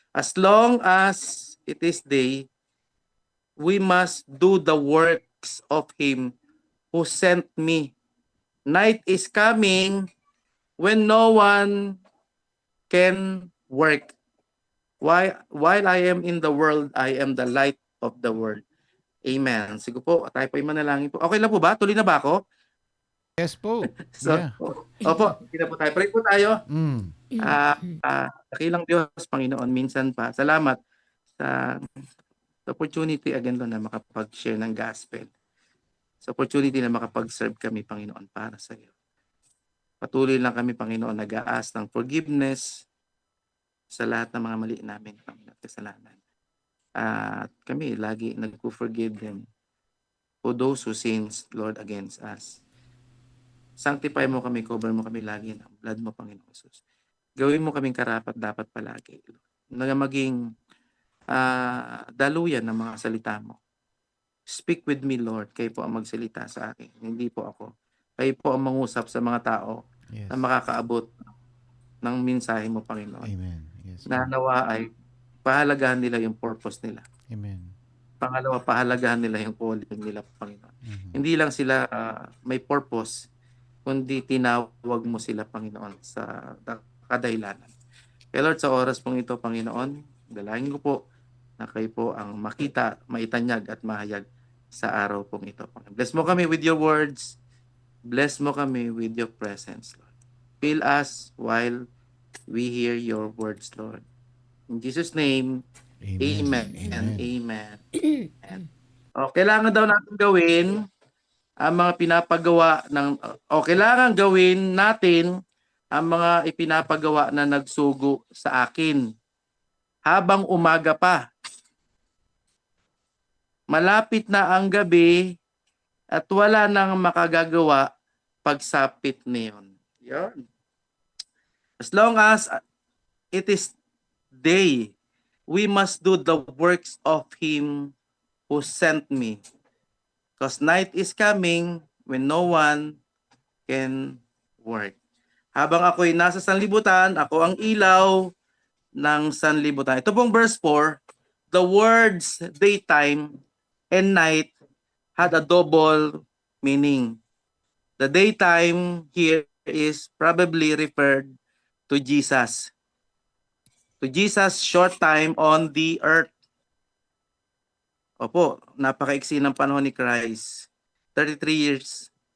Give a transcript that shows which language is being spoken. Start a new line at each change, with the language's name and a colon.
English: As long as it is day, we must do the works of Him who sent me. Night is coming when no one can work. While I am in the world, I am the light of the world. Amen.
Filipino: Sige po, tayo po ay manalangin po. Okay lang po ba? Tuloy na ba ako?
English: Yes po. So, Yeah.
Filipino: opo, sige na po tayo. Pray po tayo. Mm. Dakilang Diyos, Panginoon, minsan pa. Salamat sa opportunity again, Lord, na makapag-share ng gospel. Sa opportunity na makapag-serve kami, Panginoon, para sa iyo. Patuloy lang kami, Panginoon, nag-aas ng forgiveness sa lahat ng mga mali namin, Panginoon, kasalanan. At kami lagi
English: nag-forgive them for those who sins, Lord, against us.
Filipino: Sanctify mo kami, cover mo kami lagi ng blood mo, Panginoon Jesus. Gawin mo kaming karapat dapat palagi, Lord, na maging daluyan ng mga salita mo.
English: Speak with me, Lord.
Filipino: Kayo po ang magsalita sa akin. Hindi po ako. Kayo po ang mangusap sa mga tao
English: Yes.
Filipino: na makakaabot ng mensahe mo, Panginoon.
English: Amen. Yes.
Filipino: Na nawa ay pahalagahan nila yung purpose nila. Amen. Pangalawa, pahalagahan nila yung calling nila, Panginoon. Mhm. Hindi lang sila may purpose, kundi tinawag mo sila, Panginoon, sa kadahilanan. Kaya Lord, sa oras pong ito, Panginoon, dalangin ko po na kayo po ang makita, maitanyag at mahayag sa araw pong ito.
English: Bless mo kami with your words. Bless mo kami with your presence, Lord. Fill us while we hear your words, Lord. In Jesus' name, amen. Amen. Amen. Amen.
Filipino: Kailangan daw natin gawin ang mga pinapagawa ng kailangan gawin natin ang mga ipinapagawa na nagsugo sa akin habang umaga pa. Malapit na ang gabi at wala nang makagagawa pagsapit niyon. Yan.
English: As long as it is day, we must do the works of Him who sent me. Because night is coming when no one can work.
Filipino: Habang ako'y nasa sanlibutan, ako ang ilaw ng sanlibutan. Ito pong
English: verse 4, the words daytime and night had a double meaning. The daytime here is probably referred to Jesus. To Jesus' short time on the earth.
Filipino: Opo, napakaiksi ng panahon ni
English: Christ. 33 years.